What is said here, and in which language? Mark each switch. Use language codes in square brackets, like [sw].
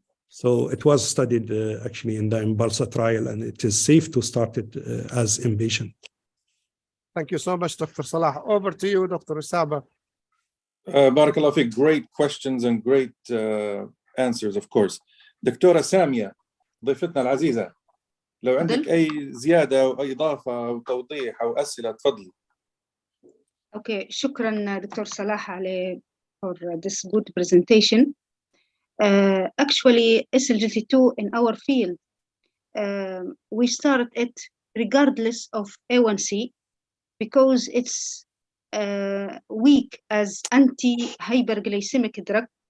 [en] So it was studied actually in the Impulse trial, and it is safe to start it as inpatient. Thank you so much, Dr. Salah. Over to you, Dr. Usama. [ar] Barakallah fiqh, [en] great questions and great answers, of course. [ar] دكتورة سامية ضيفتنا العزيزة، لو عندك أي زيادة أو أي إضافة أو توضيح أو أسئلة تفضلي. [en] Okay, [ar] شكرا دكتور صلاح على [en] for this good presentation. Actually, SGLT2 in our field, we started it regardless of A1C, because it's weak as anti-hyperglycemic drug.